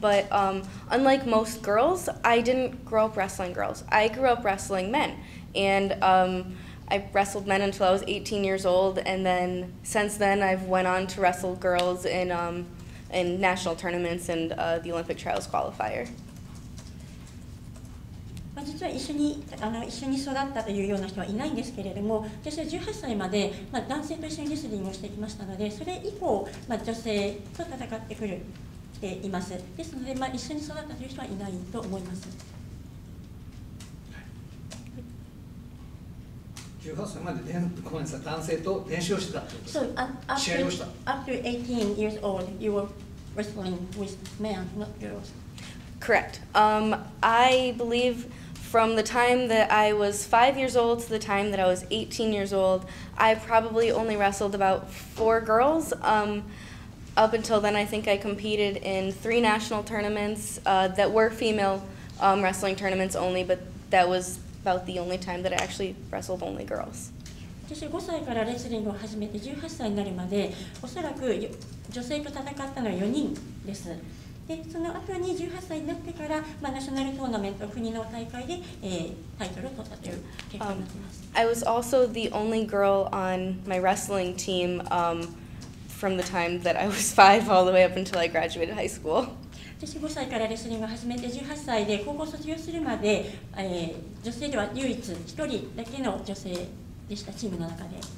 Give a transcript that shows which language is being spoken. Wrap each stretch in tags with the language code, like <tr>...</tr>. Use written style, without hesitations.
<en>But unlike most girls, I didn't grow up wrestling girls. I grew up wrestling men, and I wrestled men until I was 18 years old, and then since then I've went on to wrestle girls in national tournaments and the Olympic trials qualifier.</en> <ja>実は一緒に育ったというような人はいないんですけれども、私は18歳まで、男性と一緒にレスリングをしてきましたので、それ以降、女性と戦ってくるています。ですので、一緒に育ったという人はいないと思います。 18歳までごめんなさい、男性と練習をしてたってことですか。</ja> <en>So,</en> <ja>試合をした。</ja> <en>after 18 years old, you were wrestling with men, not girls. Correct. I believe from the time that I was 5 years old to the time that I was 18 years old, I probably only wrestled about 4 girls. Up until then, I think I competed in 3 national tournaments that were female wrestling tournaments only, but that was about the only time that I actually wrestled only girls.</en> <ja>私5歳からレスリングを始めて18歳になるまで、おそらく女性と戦ったのは4人です。で、その後に18歳になってから、ナショナルトーナメント、国の大会で、タイトルを取ったという結果になっています。</ja> <en>I was also the only girl on my wrestling team from the time that I was 5 all the way up until I graduated high school.</en> <ja>私5歳からレスリングを始めて18歳で高校卒業するまで、女性では唯一1人だけの女性でした、チームの中で。</ja>